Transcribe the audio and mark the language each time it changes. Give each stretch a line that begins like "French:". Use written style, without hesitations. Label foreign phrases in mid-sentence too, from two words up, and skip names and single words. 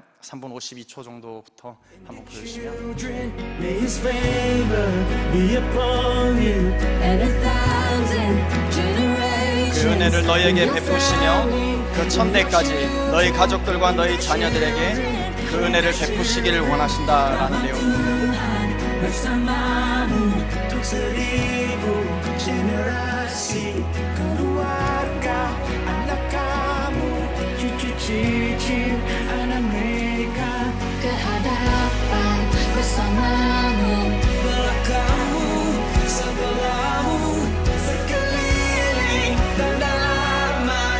Korean: 3분 52초 정도부터 한번 보여주시면 그 은혜를 너희에게 베푸시며 그 천대까지 너희 가족들과 너희 자녀들에게 그 은혜를 베푸시기를 원하신다라는 내용입니다.
Malay: kasih keluarga, anak kamu, cucu-cucu anak mereka, kehadapan bersamamu, belakangmu, sebelahmu, sekeliling dan dalaman.